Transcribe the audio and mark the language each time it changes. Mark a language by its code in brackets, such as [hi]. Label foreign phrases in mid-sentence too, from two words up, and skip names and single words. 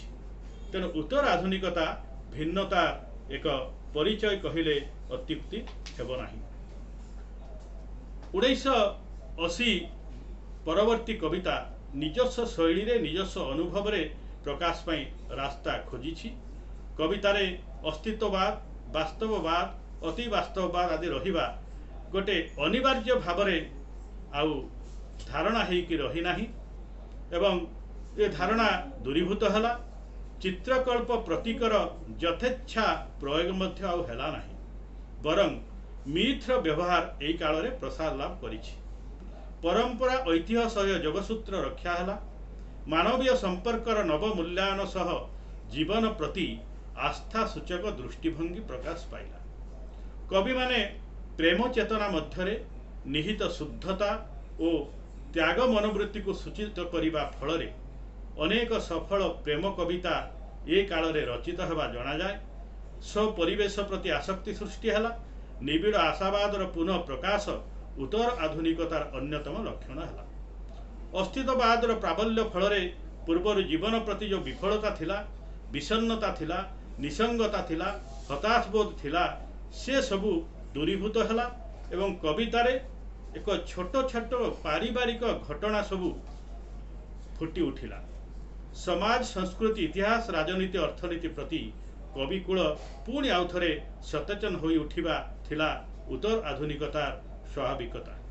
[or] ତେଣୁ ଉତ୍ତର ଆଧୁନିକତା ଭିନ୍ନତା ଏକ ପରିଚୟ କହିଲେ ଅତ୍ୟୁକ୍ତି ହେବ ନାହିଁ। 1980 ପରବର୍ତ୍ତୀ କବିତା ନିଜସ୍ୱ ଶୈଳୀ ରେ ନିଜସ୍ୱ ଅନୁଭବ ରେ ପ୍ରକାଶ ପାଇ ରାସ୍ତା ଖୋଜିଛି। କବିତାରେ ଅସ୍ତିତ୍ୱବାଦ, ବାସ୍ତବବାଦ, ଅତି ବାସ୍ତବବାଦ ଆଦି ରହିବା ଗୋଟେ ଅନିବାର୍ଯ୍ୟ ଭାବ ମେଁ ଆଉ ଧାରଣା ହେକି ରହି ନାହିଁ ଏବଂ ଏ ଧାରଣା ଦୂରୀଭୂତ ହେଲା। ଚିତ୍ରକଳ୍ପ ପ୍ରତୀକର ଯଥେଚ୍ଛା ପ୍ରୟୋଗ ମଧ୍ୟ ଆଉ ହେଲା ନାହିଁ ବରଂ ମିଥ୍ର ବ୍ୟବହାର ଏଇ କାଳ ରେ ପ୍ରସାର ଲାଭ କରିଛି। ପରମ୍ପରା ଐତିହ୍ୟ ସହ ଯୋଗସୂତ୍ର ରକ୍ଷା ହେଲା। ମାନବୀୟ ସମ୍ପର୍କର ନବ ମୂଲ୍ୟାୟନ ସହ ଜୀବନ ପ୍ରତି ଆସ୍ଥା ସୂଚକ ଦୃଷ୍ଟିଭଙ୍ଗୀ ପ୍ରକାଶ ପାଇଲା। କବି ମାନେ ପ୍ରେମ ଚେତନା ମଧ୍ୟରେ ନିହିତ ଶୁଦ୍ଧତା ଓ ତ୍ୟାଗ ମନୋବୃତ୍ତିକୁ ସୂଚିତ କରିବା ଫଳ ରେ ଅନେକ ସଫଳ ପ୍ରେମ କବିତା ଏ କାଳ ରେ ରଚିତ ହେବା ଜଣା ଯାଏ। ସ୍ୱ ପରିବେଶ ପ୍ରତି ଆସକ୍ତି ସୃଷ୍ଟି ହେଲା। ନିବିଡ଼ ଆଶାବାଦର ପୁନଃ ପ୍ରକାଶ ଉତ୍ତର ଆଧୁନିକତାର ଅନ୍ୟତମ ଲକ୍ଷଣ ହେ। ଅସ୍ତିତ୍ୱବାଦର ପ୍ରାବଲ୍ୟ ଫଳ ପୂର୍ବର ଜୀବନ ପ୍ରତି ଯୋ ବିଫଳତା ଥିଲା, ବିଷନ୍ନତା ଥିଲା, ନିସଙ୍ଗତା ଥିଲା, ହତାଶବୋଧ ଥିଲା ସେ ସବୁ ଦୂରୀଭୂତ ହେ ଏବଂ କବିତାରେ ଏକ ଛୋଟ ଛୋଟ ପାରିବାରିକ ଘଟଣା ସବୁ ଫୁଟି ଉଠିଲା। ସମାଜ, ସଂସ୍କୃତି, ଇତିହାସ, ରାଜନୀତି, ଅର୍ଥନୀତି ପ୍ରତି କବିକୂଳ ପୁଣି ଆଉ ଥରେ ସଚେତନ ହୋଇ ଉଠିବା ଥିଲା ଉତ୍ତର ଆଧୁନିକତାର ସ୍ୱାଭାବିକତା।